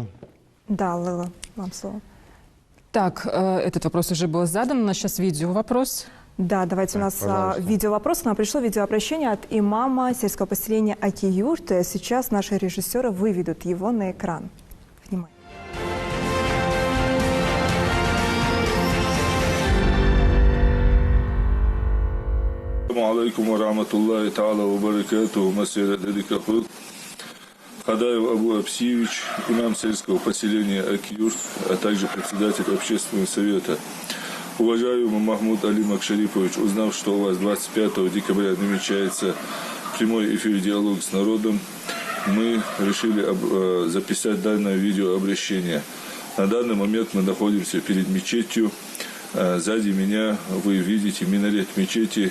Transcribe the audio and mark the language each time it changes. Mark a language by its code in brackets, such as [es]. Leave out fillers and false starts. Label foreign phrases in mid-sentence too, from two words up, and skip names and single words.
[ru] Да, Лила, вам слово. Так, этот вопрос уже был задан. У нас сейчас видео-вопрос. Да, давайте у нас видео-вопрос. Нам пришло видеообращение от имама сельского поселения Аки-Юрт. Сейчас наши режиссеры выведут его на экран. Внимание. [ar] السلام عليكم ورحمة الله تعالى وبركاته. [ru] Масьяда Дадикахуд. Хадаев Абу Апсиевич, имам сельского поселения Аки-Юрт, а также председатель общественного совета. Уважаемый Махмуд Али Макшарипович, узнав, что у вас 25 декабря намечается прямой эфир «Диалог с народом», мы решили записать данное видеообращение. На данный момент мы находимся перед мечетью. Сзади меня вы видите минарет мечети.